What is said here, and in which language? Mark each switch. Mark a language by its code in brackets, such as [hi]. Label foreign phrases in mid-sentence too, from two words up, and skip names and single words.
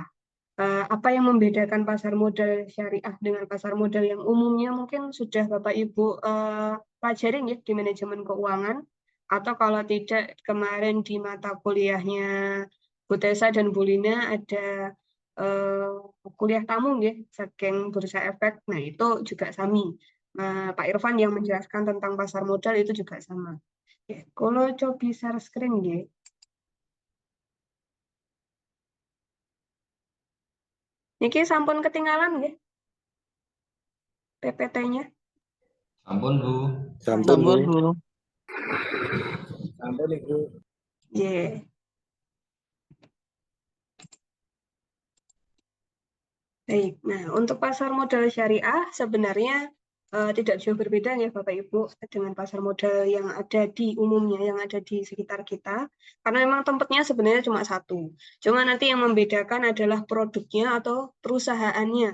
[id] Apa yang membedakan pasar modal syariah dengan pasar modal yang umumnya mungkin sudah Bapak Ibu pelajarin ya di manajemen keuangan, atau kalau tidak kemarin di mata kuliahnya Bu Tessa dan Bu Lina ada kuliah tamu ya, saking bursa efek. Nah itu juga sami. Pak Irfan yang menjelaskan tentang pasar modal itu juga sama. Ya, kalau coba [en] share screen [id] ya. [jv] Niki sampun ketinggalan nggih PPT-nya. Ampun, Bu. Sampun Bu, Sampun, Bu. sampun Ibu. Nggih. [id] Baik. Nah, untuk pasar modal syariah sebenarnya tidak jauh berbeda ya Bapak Ibu dengan pasar modal yang ada di umumnya, yang ada di sekitar kita. Karena memang tempatnya sebenarnya cuma satu. Cuma nanti yang membedakan adalah produknya atau perusahaannya.